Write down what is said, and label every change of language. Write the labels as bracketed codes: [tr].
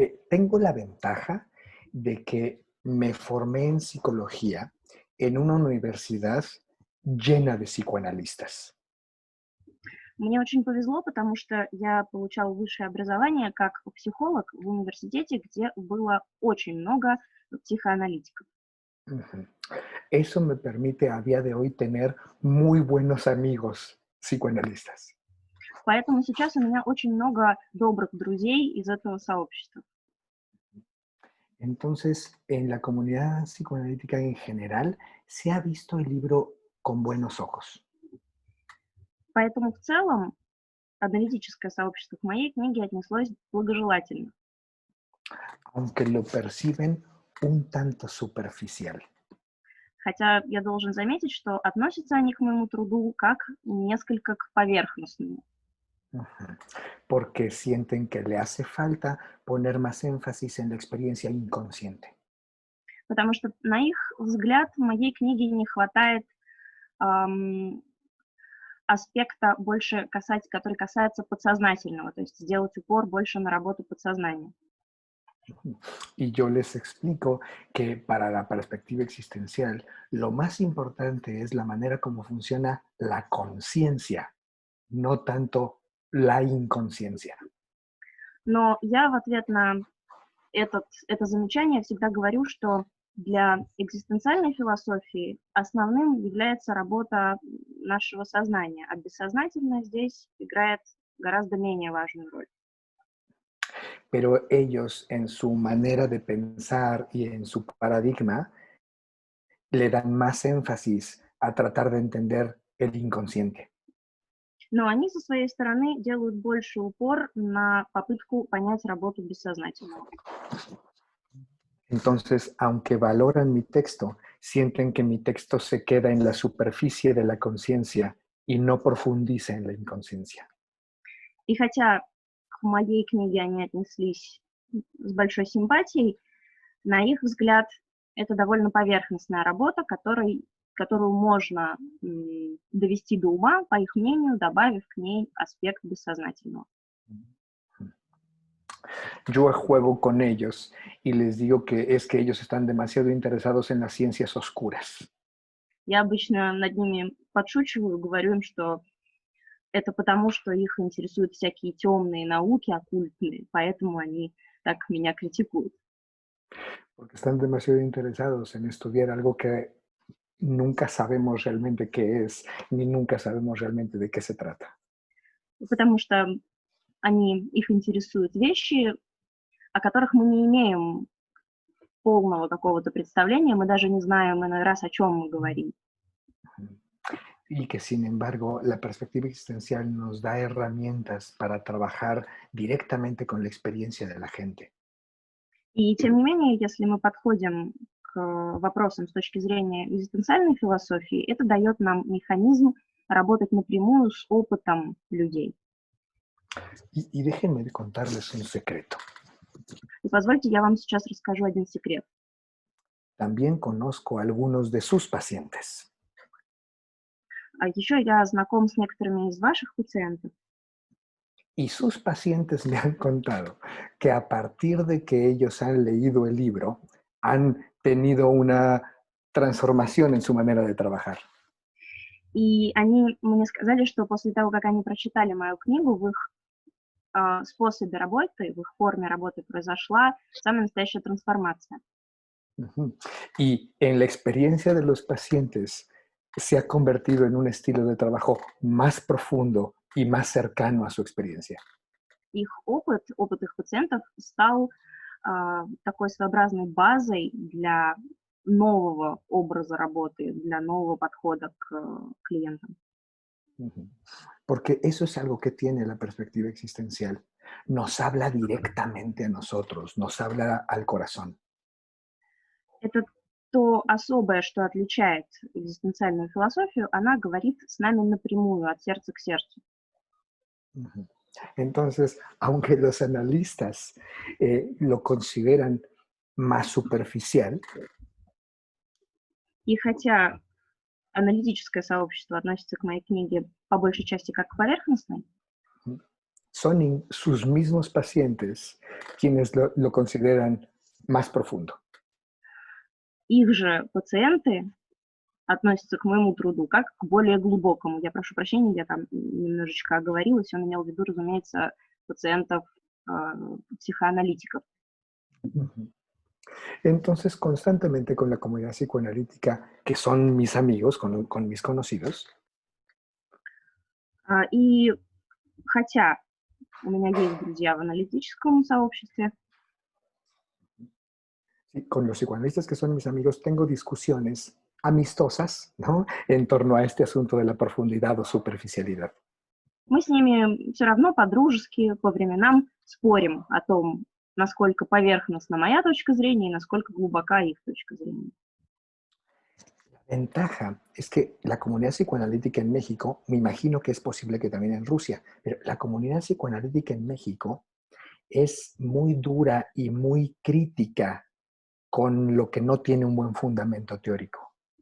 [es] Tengo la ventaja de que me formé en psicología en una universidad llena de psicoanalistas. [ru] Мне очень повезло, потому что я получал высшее образование как психолог в университете, где было очень много психоаналитиков. [es] Eso me permite a día de hoy tener muy buenos amigos psicoanalistas. [ru] Поэтому сейчас у меня очень много добрых друзей из этого сообщества. [es] Entonces, en la comunidad psicoanalítica en general, se ha visto el libro con buenos ojos. [ru] Поэтому в целом аналитическое сообщество к моей книге отнеслось благожелательно. [es] Aunque lo perciben un tanto superficial. [ru] Хотя я должен заметить, что относятся они к моему труду как несколько к поверхностному. [es] Porque sienten que le hace falta poner más énfasis en la experiencia inconsciente. [ru] Потому что, на их взгляд, в моей книге не хватает аспекта, больше который касается подсознательного, то есть сделать упор больше на работу подсознания. [es] Y yo les explico que para la perspectiva existencial, lo más importante es la manera como funciona la conciencia, no tanto la inconsciencia. [ru] Но я в ответ на это замечание всегда говорю, что для экзистенциальной философии основным является работа нашего сознания, а бессознательное здесь играет гораздо менее важную роль. [es] Pero ellos, en su manera de pensar y en su paradigma, le dan más énfasis a tratar de entender el inconsciente. [ru] Но они со своей стороны делают больше упор на попытку понять работу бессознательного. [es] Entonces, aunque valoran mi texto, sienten que mi texto se queda en la superficie de la conciencia y no profundiza en la inconsciencia. [ru] И хотя к моей книге они отнеслись с большой симпатией, на их взгляд, это довольно поверхностная работа, которую можно довести до ума, по их мнению, добавив к ней аспект бессознательного. [es] Yo juego con ellos y les digo que es que ellos están demasiado interesados en las ciencias oscuras. [ru] Я обычно над ними подшучиваю, говорю им, что это потому, что их интересуют всякие темные науки, оккультные, поэтому они так меня критикуют. [es] Porque están demasiado interesados en estudiar algo que nunca sabemos realmente qué es, ni nunca sabemos realmente de qué se trata. [ru] Потому что их интересуют вещи, о которых мы не имеем полного какого-то представления, мы даже не знаем иной раз, о чем мы говорим. [es] Y que sin embargo la perspectiva existencial nos da herramientas para trabajar directamente con la experiencia de la gente. [ru] И тем не менее, если мы подходим к вопросам с точки зрения экзистенциальной философии, это дает нам механизм работать напрямую с опытом людей. [es] Y déjenme contarles un secreto. [ru] И позвольте, я вам сейчас расскажу один секрет. [es] También conozco a algunos de sus pacientes. [ru] А еще я знаком с некоторыми из ваших пациентов. [es] Y sus pacientes me han contado que a partir de que ellos han leído el libro, han tenido una transformación en su manera de trabajar. [ru] И они мне сказали, что после того, как они прочитали мою книгу, в их способе работы, в их форме работы произошла самая настоящая трансформация. [es] Y en la experiencia de los pacientes se ha convertido en un estilo de trabajo más profundo y más cercano a su experiencia. [ru] Их опыт их пациентов стал такой своеобразной базой для нового образа работы, для нового подхода к клиентам. [es] Porque eso es algo que tiene la perspectiva existencial. Nos habla directamente a nosotros, nos habla al corazón. [ru] Это то особое, что отличает экзистенциальную философию, она говорит с нами напрямую, от сердца к сердцу. [es] Entonces, aunque los analistas lo consideran más superficial, [ru] И хотя аналитическое сообщество относится к моей книге по большей части как к поверхностной, [es] son sus mismos pacientes quienes lo consideran más profundo. [ru] их же пациенты относятся к моему труду как к более глубокому. Я прошу прощения, я там немножечко оговорилась, он имел в виду, разумеется, пациентов, психоаналитиков. [es] Entonces, constantemente con la comunidad psicoanalítica, que son mis amigos, con mis conocidos, [ru] И хотя у меня есть друзья в аналитическом сообществе, [es] con los psicoanalistas que son mis amigos, tengo discusiones amistosas, ¿no?, en torno a este asunto de la profundidad o superficialidad. [ru] мы с ними все равно по-дружески по временам спорим о том, насколько поверхностна моя точка зрения и насколько глубока их точка зрения. [es] La ventaja es que la comunidad psicoanalítica en México, me imagino que es posible que también en Rusia, pero la comunidad psicoanalítica en México es muy dura y muy crítica con lo que no tiene un buen fundamento teórico.